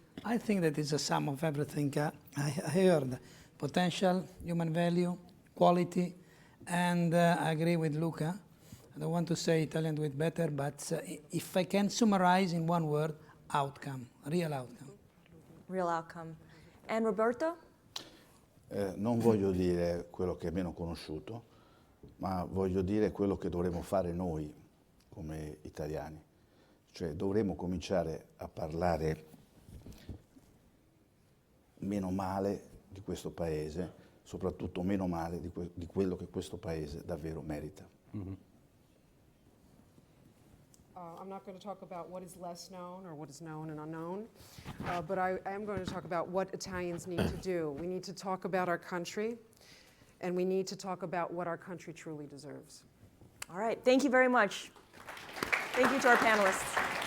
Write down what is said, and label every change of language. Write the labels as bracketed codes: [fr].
[en] I think that it's a sum of everything I heard. Potential, human value, quality, and I agree with Luca. I don't want to say Italian do it better, but if I can summarize in one word, outcome, real outcome. Real outcome. And Roberto? [it] Non voglio dire quello che è meno conosciuto, ma voglio dire quello che dovremmo fare noi come italiani. Cioè dovremmo cominciare a parlare meno male di questo paese, soprattutto meno male di quello che questo paese davvero merita. [en] I'm not going to talk about what is less known or what is known and unknown, but I am going to talk about what Italians need to do. We need to talk about our country, and we need to talk about what our country truly deserves. All right, thank you very much. Thank you to our panelists.